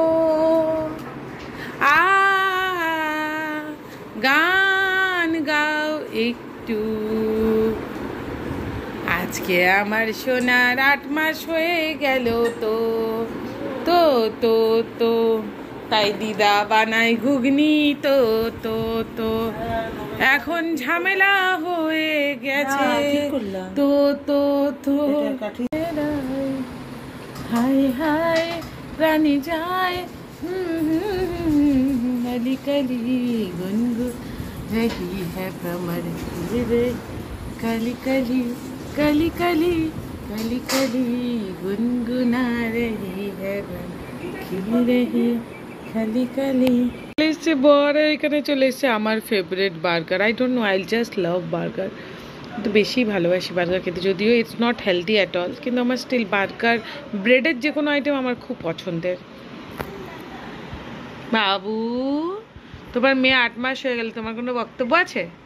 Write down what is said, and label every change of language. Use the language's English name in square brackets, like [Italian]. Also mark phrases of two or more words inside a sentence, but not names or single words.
[Bangla] গান গাও একটু, আজকে আমার সোনার 8 মাস হয়ে গেল তো তো তো তো তাই দিদা বানাই ঘুগনি তো তো তো, এখন ঝামেলা হয়ে গেছে তো তো তো। হাই হাই প্রাণী যায় [Hindi] कली कली गुनगुन रही है भ्रमर रे, कली कली कली कली कली कली गुनगुना रही है खिल रही कली कली। [Bangla] এসছে বড়, এখানে চলে এসছে আমার ফেভারিট বার্গার। [English] I don't know, I just love burger. [Bangla] তো বেশি ভালোবাসি বার্গার খেতে, যদিও [English] it's not healthy at all, [Bangla] কিন্তু আমার স্টিল বার্গার, ব্রেডের যে কোনো আইটেম আমার খুব পছন্দের। বাবু, তোমার মেয়ে 8 মাস হয়ে গেল, তোমার কোনো বক্তব্য আছে?